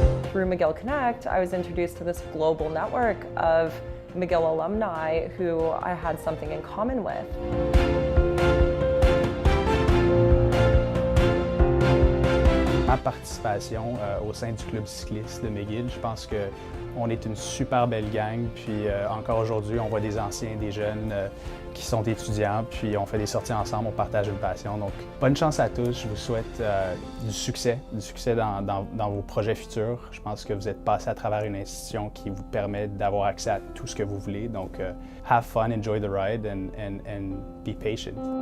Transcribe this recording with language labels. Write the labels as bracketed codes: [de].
[en] through McGill Connect, I was introduced to this global network of McGill alumni who I had something in common with. [fr] Ma participation au sein du club cycliste de McGill, je pense qu'on est une super belle gang, puis encore aujourd'hui, on voit des anciens, des jeunes qui sont étudiants, puis on fait des sorties ensemble, on partage une passion. Donc, bonne chance à tous, je vous souhaite du succès dans vos projets futurs. Je pense que vous êtes passés à travers une institution qui vous permet d'avoir accès à tout ce que vous voulez. [en] Donc, have fun, enjoy the ride, and be patient.